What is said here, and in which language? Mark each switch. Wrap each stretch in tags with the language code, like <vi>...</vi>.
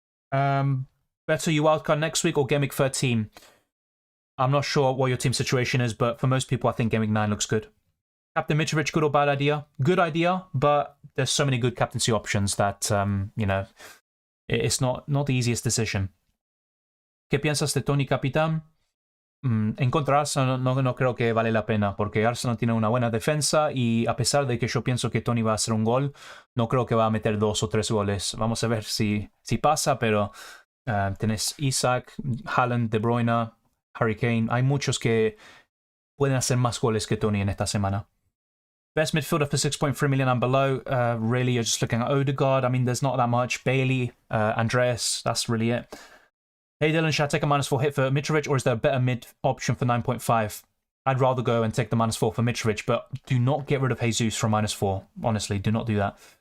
<en>Better you wildcard next week or Gameweek 13? I'm not sure what your team situation is, but for most people, I think Gameweek 9 looks good. Captain Mitrovic, good or bad idea? Good idea, but there's so many good captaincy options that, you know, it's not the easiest decision.</en> <es>¿Qué piensas de Tony Capitán? En contra de Arsenal no creo que vale la pena, porque Arsenal tiene una buena defensa y a pesar de que yo pienso que Tony va a hacer un gol, no creo que va a meter 2 o 3 goles. Vamos a ver si pasa, pero tenés Isaac, Haaland, De Bruyne, Harry Kane. Hay muchos que pueden hacer más goles que Tony en esta semana.</es> <en>Best midfielder for 6.3 million and below. Really, you're just looking at Odegaard. I mean, there's not that much. Bailey, Andreas, that's really it. Hey Dylan, should I take a -4 hit for Mitrovic, or is there a better mid option for 9.5? I'd rather go and take the -4 for Mitrovic, but do not get rid of Jesus from -4. Honestly, do not do that.</en>